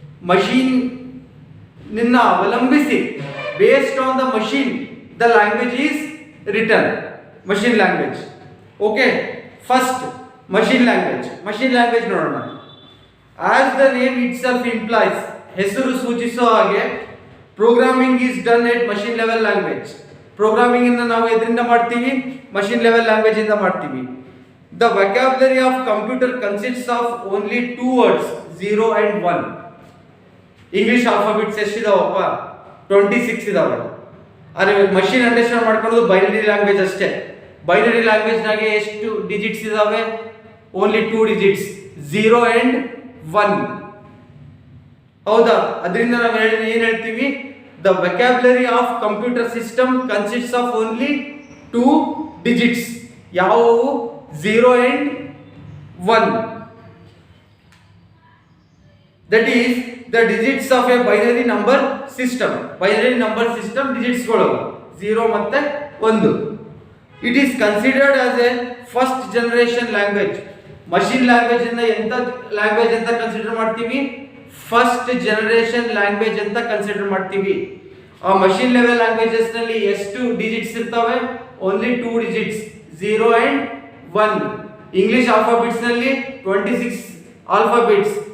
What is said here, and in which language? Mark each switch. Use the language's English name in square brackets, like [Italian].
[Kannada] Machine ನಿನ್ನ ಅವಲಂಬಿಸಿ, [English] Based on the machine the language is return. Machine language. [Kannada] Okay, first machine language. Machine language ನೋಡೋಣ. [English] as the name itself implies, [Kannada] ಹೆಸರು ಸೂಚಿಸೋ ಹಾಗೆ [English] Programming is done at machine level language. [Kannada] Programming ಅನ್ನು ನಾವು ಎದರಿಂದ ಮಾಡ್ತೀವಿ? Machine level language ಇಂದ ಮಾಡ್ತೀವಿ. [English] The vocabulary of computer consists of only two words, 0 and 1. [Kannada] English alphabets ಎಷ್ಟಿದಾವಪ್ಪ? 26 ಇದಾವೆ. ಆದರೆ ಮಷಿನ್ ಅಂಡರ್ಸ್ಟ್ಯಾಂಡ್ ಮಾಡ್ಕೊಳ್ಳೋದು ಬೈನರಿ ಲ್ಯಾಂಗ್ವೇಜ್ ಅಷ್ಟೇ. ಬೈನರಿ ಲ್ಯಾಂಗ್ವೇಜ್ ನಾಗೆ ಎಷ್ಟು ಡಿಜಿಟ್ಸ್ ಇದಾವೆ? [English] Only 2 digits, 0 and 1. [Kannada] ಹೌದಾ? ಅದರಿಂದ ನಾವು ಏನು ಹೇಳ್ತೀವಿ? [English] The vocabulary of computer system consists of only 2 digits. ಯಾವುವು? 0 and 1. That is the digits of a binary number system. Binary number system digits ಗಳು 0 ಮತ್ತೆ 1. It is considered as a first generation language. [Kannada] Machine language ಅನ್ನ ಎಂತ language ಅಂತ consider ಮಾಡ್ತೀವಿ? First generation language ಅಂತ consider ಮಾಡ್ತೀವಿ. ಆ ಮಷಿನ್ ಲೆವೆಲ್ ಲ್ಯಾಂಗ್ವೇಜಸ್ ನಲ್ಲಿ ಎಷ್ಟು ಡಿಜಿಟ್ಸ್ ಇರ್ತವೆ? [English] Only 2 digits, 0 and 1. English alphabets ನಲ್ಲಿ 26 alphabets.